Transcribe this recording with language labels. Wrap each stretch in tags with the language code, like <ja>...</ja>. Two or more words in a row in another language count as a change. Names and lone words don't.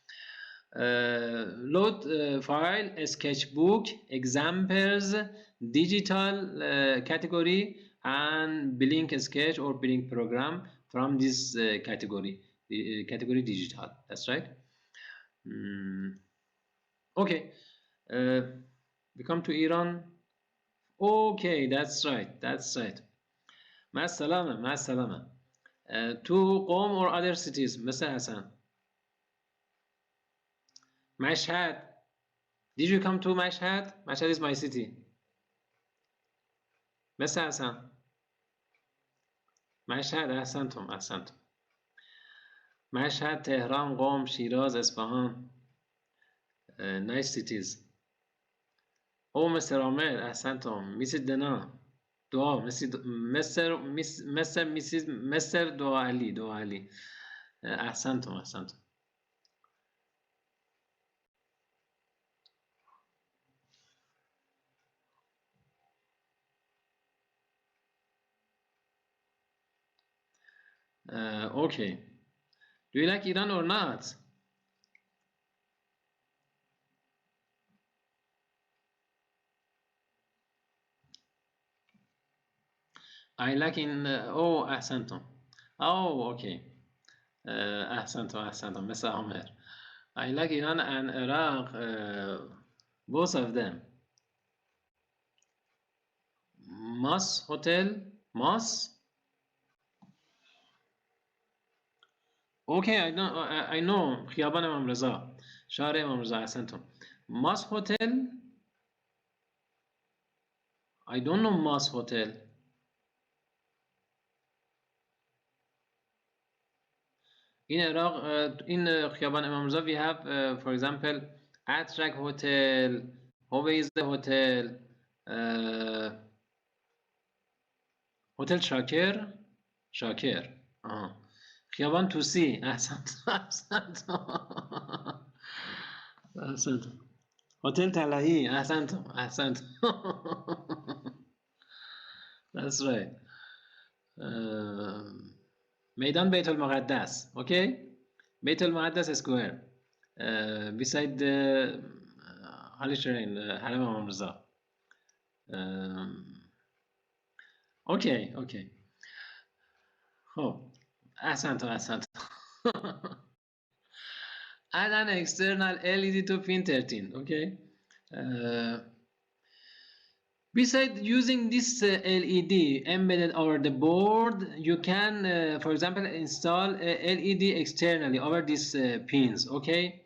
<en>Load file, sketchbook, examples, digital category, and Blink sketch or Blink program from this category, category digital. That's right. Okay. We come to Iran. Okay, that's right. That's right.</en> <ar>مع السلامة مع السلامة.</ar> <en>To Qom or other cities, Mr. Hassan. Mashhad. Did you come to Mashhad? Mashhad is my city. Mr.</en> <ar>Hassan. مشهد أحسنتم أحسنتم.</ar> <fa>مشهد، تهران، قم، شیراز، اصفهان.</fa> <en>Nice cities. Oh, Mr. Ahmed, أحسنتم. Mrs. Dana. دعا Mr.</en> <ar>دعا علي. أحسنتم أحسنتم.</ar> <en>Okay. Do you like Iran or not? I like in oh أحسنتم. Oh, okay. أحسنتم Mr. Ahmed. I like Iran and Iraq, both of them. Mas Hotel, Mas. Okay, I know</en> <fa>خیابان امام رضا، شهر امام رضا.</fa> <ar>أحسنتم.</ar> <en>Mas Hotel. I don't know Mas Hotel. In Iraq, in خیابان امام رضا, we have, for example, Atrak Hotel, Hoveyze Hotel, Hotel شاکر.</en> <fa>خیابان توسی. احسنت. هتل طلایی. احسنت.</fa> <en>That's right. Meydan Beit al-Muqaddas, okay? Beit al-Muqaddas Square, beside the Holy Shrine, Haram al-Mirza. Okay.</en> <fa>خب احسنت</fa> <en>add an external LED to pin 13, okay? uh, Besides using this LED embedded over the board, you can, for example, install a LED externally over these pins, okay?</en>